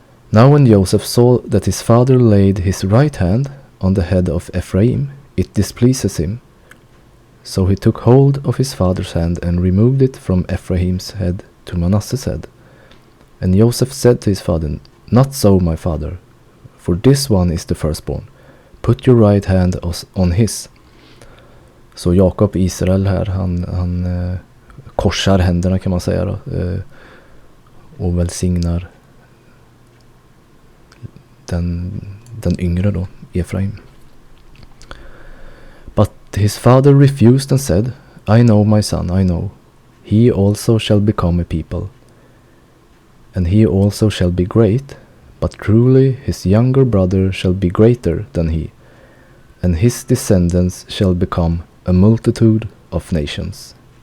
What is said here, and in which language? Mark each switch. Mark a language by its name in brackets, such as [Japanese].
[English] Now when Joseph saw that his father laid his right hand on the head of Ephraim, it displeased him. So he took hold of his father's hand and removed it from Ephraim's head to Manasseh's head. And Joseph said to his father, Not so, my father, for this one is the firstborn. Put your right hand on his. [Swedish] Så Jakob, Israel här, han korsar händerna kan man säga då, och välsignar den yngre då, Efraim. [English] But his father refused and said, I know, my son, I know. He also shall become a people, and he also shall be great, but truly his younger brother shall be greater than he, and his descendants shall become a multitude of nations.